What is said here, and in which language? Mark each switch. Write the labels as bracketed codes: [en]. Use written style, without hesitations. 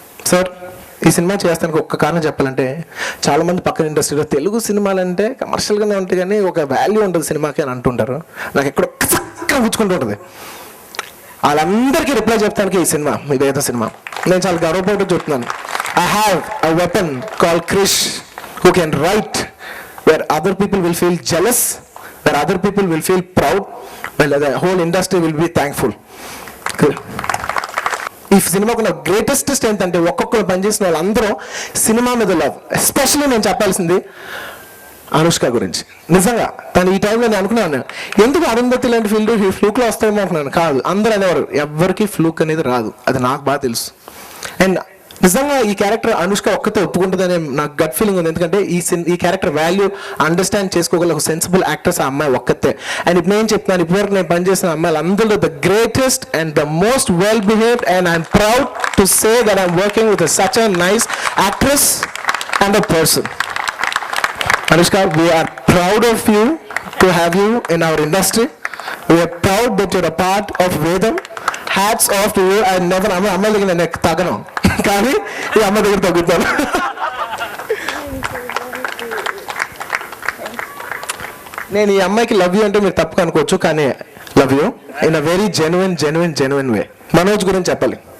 [te] Sir, ఈ cinema చేస్తానికి ఒక్క కారణం చెప్పాలంటే, చాలామంది పక్కన ఇండస్ట్రీలో తెలుగు సినిమాలంటే కమర్షియల్గానే ఉంటాయి కానీ ఒక వాల్యూ ఉంటుంది సినిమాకి అని అంటుంటారు. నాకు ఎక్కడో కూర్చుకుంటూ ఉంటుంది. వాళ్ళందరికీ రిప్లై చెప్తానికి ఈ సినిమా, ఈ వేద సినిమా నేను చాలా గర్వపడుతూ చెప్తున్నాను. [en] I have a weapon called Krish who can write where other people will feel jealous, where other people will feel proud, while the whole industry will be thankful. [te] ఈ సినిమాకు నా greatest strength అంటే ఒక్కొక్కరు పనిచేసిన వాళ్ళందరూ సినిమా మీద love. Especially నేను చెప్పాల్సింది అనుష్క గురించి. నిజంగా తను ఈ టైంలో నేను అనుకున్నాను, ఎందుకు అరుంధతి లాంటి ఫీల్డ్ ఫ్లూక్లో వస్తాయేమో అనుకున్నాను. కాదు, అందరూ అనేవారు ఎవరికి ఫ్లూక్ అనేది రాదు, అది నాకు బాగా తెలుసు. అండ్ నిజంగా ఈ క్యారెక్టర్ అనుష్క ఒక్కతే ఒప్పుకుంటుందనే నాకు గట్ ఫీలింగ్ ఉంది. ఎందుకంటే ఈ క్యారెక్టర్ వాల్యూ అండర్స్టాండ్ చేసుకోగల ఒక సెన్సిబుల్ యాక్టర్స్ ఆ అమ్మాయి ఒక్కతే. [en] and [te] ఇప్పుడు నేను చెప్తున్నాను, ఇప్పటివరకు నేను పనిచేసిన అమ్మాయిలు అందరిలో [en] The greatest and the most well behaved, and I'm proud to say that I'm working with such a nice actress and a person. Anushka, we are proud of you to have you in our industry. We are proud that you're a part of Vedam. Hats off to you. I never, [te] అమ్మాయి దగ్గర నేను తగ్గను, కానీ ఈ అమ్మాయి దగ్గర తగ్గుతాను. నేను ఈ అమ్మాయికి లవ్ యూ అంటే మీరు తప్పు అనుకోవచ్చు, కానీ [en] Love you in a very genuine way. [te] మనోజ్ గురించి చెప్పాలి.